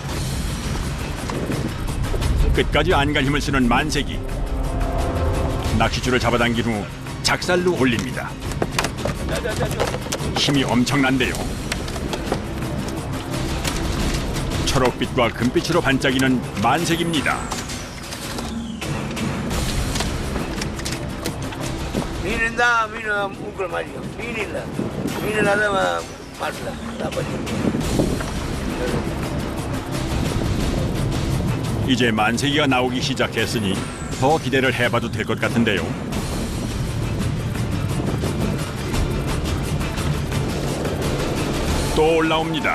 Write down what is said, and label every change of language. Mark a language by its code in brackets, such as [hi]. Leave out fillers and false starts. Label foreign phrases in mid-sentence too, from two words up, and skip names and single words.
[ko] 끝까지 안갈 힘을 쓰는 만세기. 낚싯줄을 잡아당긴 후 작살로 올립니다. 힘이 엄청난데요. 초록빛과 금빛으로 반짝이는 만색입니다. [ta] மீன் இருந்தால் மீன் மூக்கில் மாட்டிக்கும். மீன் இல்லை மீன் இல்லாத மாட்டல [ko] 이제 만세기가 나오기 시작했으니 더 기대를 해봐도 될 것 같은데요. 또 올라옵니다.